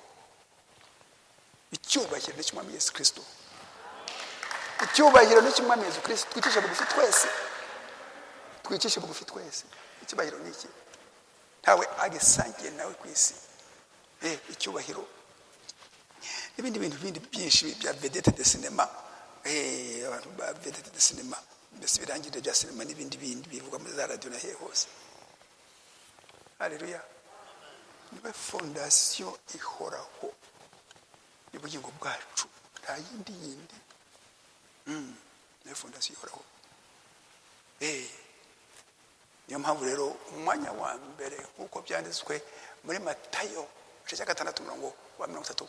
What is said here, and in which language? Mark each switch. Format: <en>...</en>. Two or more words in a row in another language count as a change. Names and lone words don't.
<rw>Icyubahiro ni cy'Umwami Yesu Kristo. Icyubahiro ni cy'Umwami Yesu Kristo. Twicishe bugufi twese. Twicishe bugufi twese. Icyubahiro ni iki? Ntawe agisangiye nawe ku isi. Icyubahiro. Ibindi bintu byinshi bya</rw> <fr>vedette de cinéma.</fr> <rw>Abantu ba</rw> <fr>vedette de cinéma.</fr> <rw>Mbese birangirira bya cinema n'ibindi bivuga muri za radio na hose. Haleluya. Niwe fondation ihoraho y'ubugingo bwacu, nta yindi. Niwe fondation ihoraho. Niyo mpamvu rero umwanya wa mbere nk'uko byanditswe muri Matayo 6:33.</rw>